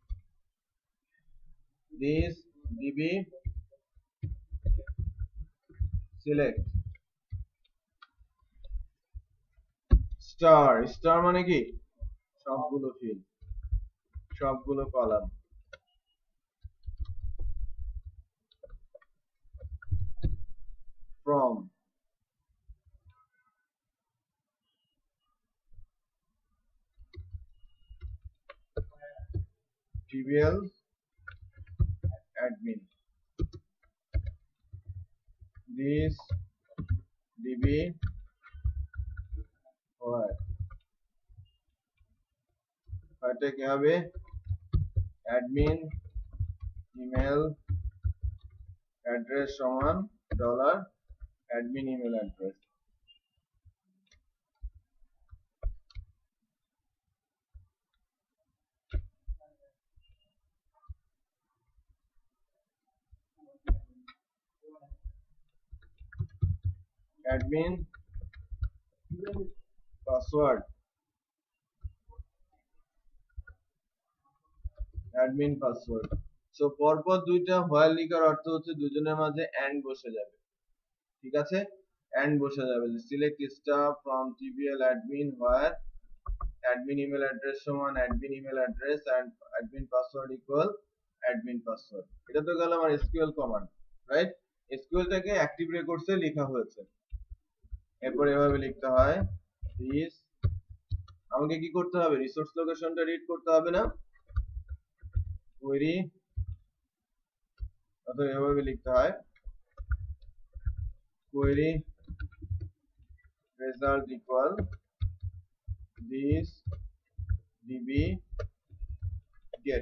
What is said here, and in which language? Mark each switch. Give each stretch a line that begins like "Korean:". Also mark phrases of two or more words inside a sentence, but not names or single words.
English: this db select star, star
Bangla: মানে কি সবগুলো ফিল্ড, সবগুলো কলাম,
English: from trivial admin, this db where
Bangla: এটা কি হবে
English: admin email address
Bangla: সমান
English: $admin email address। admin password, admin password।
Bangla: সো পরপর দুইটা হোয়াইল লিখার অর্থ হচ্ছে দুজনের মাঝে এন্ড বসে যাবে, ঠিক আছে, এন্ড বসে যাবে যে
English: select star from trivial admin where admin email address
Bangla: সমান
English: admin email address and admin password equal admin password।
Bangla: এটা তো গেল আমার
English: SQL command,
Bangla: রাইট। এসকিউএলটাকে
English: active records
Bangla: লেখা হয়েছে। এরপর এভাবে লিখতে হয় দিস, আমাকে কি করতে হবে
English: resource location
Bangla: রিড করতে হবে না, কোয়েরি, অথবা এভাবে লিখতে হয়
English: query result equal this db get.